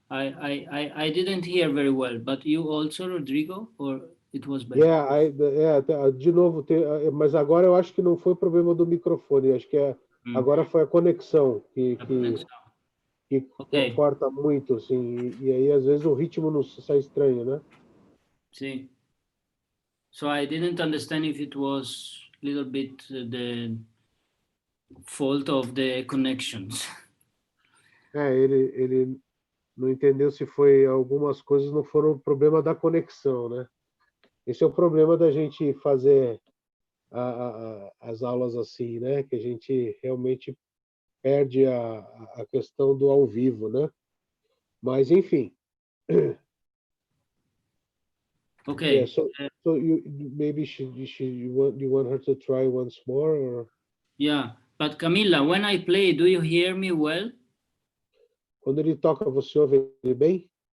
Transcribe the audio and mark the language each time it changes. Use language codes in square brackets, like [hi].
[en] I didn't hear very well, but you also, Rodrigo, or it was better? [pt] De novo, mas agora eu acho que não foi problema do microfone, acho que agora foi a conexão que [en] Okay. [pt] corta muito, assim, e aí às vezes o ritmo não sai estranho, né? [en] See. So I didn't understand if it was little bit the fault of the connections. [pt] Ele não entendeu se foi algumas coisas não foram o problema da conexão, né? Esse é o problema da gente fazer as aulas assim, né? Que a gente realmente perde a questão do ao vivo, né? Mas enfim. [en] Okay. Yeah, so you maybe you want her to try once more, or Yeah, but Camila, when I play, do you hear me well? [pt] quando ele toca, você ouve ele bem?